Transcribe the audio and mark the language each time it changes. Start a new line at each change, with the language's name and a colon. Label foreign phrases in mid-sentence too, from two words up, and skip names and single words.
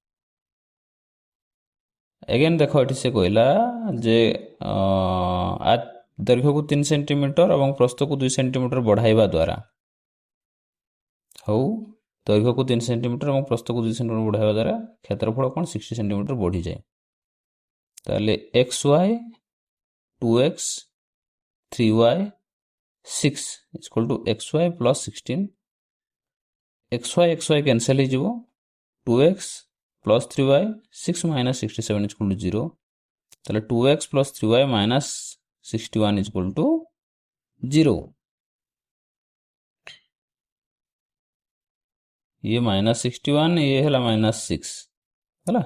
Odia: ଏଗେନ୍ ଦେଖ ଏଠି ସେ କହିଲା ଯେ ଦୈର୍ଘ୍ୟକୁ 3 ସେଣ୍ଟିମିଟର ଏବଂ ପ୍ରସ୍ତକୁ 2 ସେଣ୍ଟିମିଟର ବଢ଼ାଇବା ଦ୍ୱାରା, ହଉ ଦୈର୍ଘ୍ୟକୁ 3 ସେଣ୍ଟିମିଟର ଏବଂ ପ୍ରସ୍ତକୁ 2 ସେଣ୍ଟିମିଟର ବଢ଼ାଇବା ଦ୍ୱାରା କ୍ଷେତ୍ରଫଳ କ'ଣ 60 ସେଣ୍ଟିମିଟର ବଢ଼ିଯାଏ। ତାହେଲେ xy 2x 3y 6 = xy + 16। xy କ୍ୟାନସଲ୍ ହେଇଯିବ, 2x + 3y 6 - 67 = 0। ତାହେଲେ 2x + 3y - 61 = 0। ଇଏ -61, ଇଏ ହେଲା -6 ହେଲା।